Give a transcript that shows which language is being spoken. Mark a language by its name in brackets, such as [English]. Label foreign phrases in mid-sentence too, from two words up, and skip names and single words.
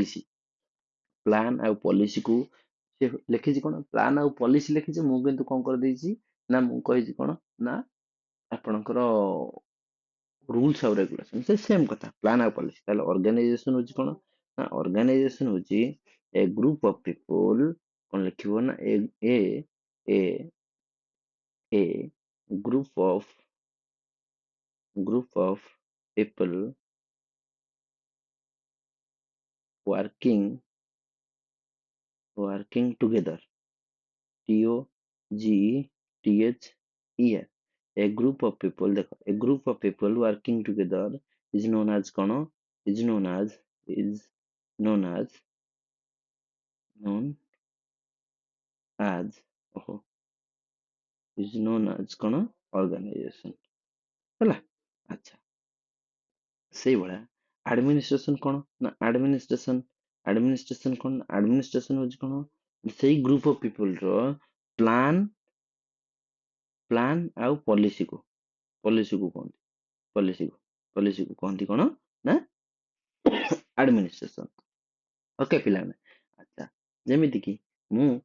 [Odia] ପଲିସିକୁ ସେ ଲେଖିଛି କ'ଣ ପ୍ଲାନ୍ ଆଉ ପଲିସି ଲେଖିଛି ମୁଁ କିନ୍ତୁ କ'ଣ କରିଦେଇଛି ନା ମୁଁ କହିଛି କ'ଣ ନା ଆପଣଙ୍କର ରୁଲ୍ସ ଆଉ ରେଗୁଲେସନ ସେ ସେମ୍ କଥା ପ୍ଲାନ୍ ଆଉ ପଲିସି ତାହେଲେ ଅର୍ଗାନାଇଜେସନ ହେଉଛି କ'ଣ ନା ଅର୍ଗାନାଇଜେସନ ହେଉଛି [English] a group of people [Odia] କ'ଣ ଲେଖିବ ନା ଏ ଏ [English] a group of people working together TOGETHER a group of people देखो a group of people working together is known as कौन is known as [Odia] ओहो [English] is known as [Odia] कौन organization ହେଲା ଆଚ୍ଛା ସେଇଭଳିଆ ଆଡମିନିଷ୍ଟ୍ରେସନ କ'ଣ ନା ଆଡମିନିଷ୍ଟ୍ରେସନ କ'ଣ ଆଡମିନିଷ୍ଟ୍ରେସନ ହେଉଛି କ'ଣ ସେଇ [English] group of people [Odia] ପ୍ଲାନ୍ ଆଉ ପଲିସିକୁ କହନ୍ତି ପଲିସିକୁ କହନ୍ତି କ'ଣ ନା [English] administration okay [Odia] ପିଲାମାନେ ଆଚ୍ଛା ଯେମିତିକି ମୁଁ